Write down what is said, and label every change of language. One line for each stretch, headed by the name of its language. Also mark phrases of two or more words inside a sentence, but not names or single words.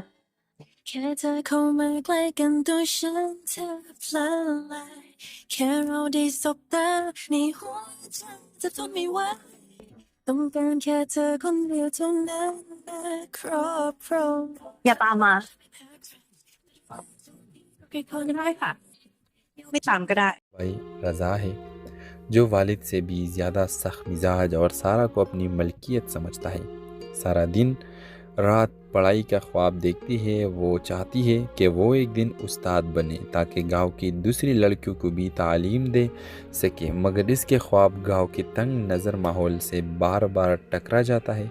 Thai: แค่เธอเข้ามาใกล้กันตัวฉันแทบละลายแค่เราได้สบตาในหัวใจจะทนไม่ไหวต้องการแค่เธอคนเดียวเท่านั้นมาครอบครอง ๆอย่าตามมา ก็ได้ค่ะไม่ตามก็ได้
Hindi: भाई रज़ा है जो वालिद से भी ज़्यादा सख्त मिजाज और सारा को अपनी मलकियत समझता है। सारा दिन रात पढ़ाई का ख्वाब देखती है। वो चाहती है कि वो एक दिन उस्ताद बने ताकि गांव की दूसरी लड़कियों को भी तालीम दे सके, मगर इसके ख्वाब गांव के तंग नज़र माहौल से बार बार टकरा जाता है।